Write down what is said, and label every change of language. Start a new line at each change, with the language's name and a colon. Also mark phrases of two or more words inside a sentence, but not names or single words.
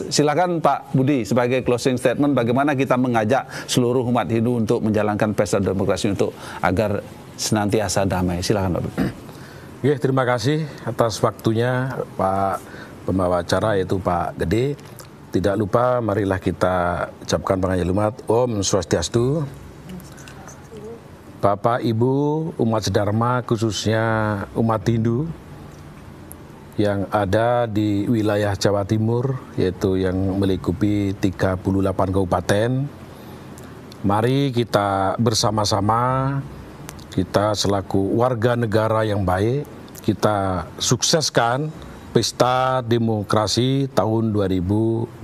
Indonesian: Silakan Pak Budi sebagai
English: closing statement,
Indonesian: bagaimana kita mengajak seluruh umat Hindu untuk menjalankan pesta demokrasi untuk agar senantiasa damai. Silakan Pak Budi. Oke, terima kasih atas waktunya Pak pembawa acara, yaitu Pak Gede. Tidak lupa, marilah kita ucapkan pengajian umat
Sanskrit: Om Swastiastu.
Indonesian: Bapak Ibu umat sedharma, khususnya umat Hindu yang ada di wilayah Jawa Timur, yaitu yang melingkupi 38 kabupaten. Mari kita bersama-sama, kita selaku warga negara yang baik, kita sukseskan Pesta Demokrasi tahun 2024.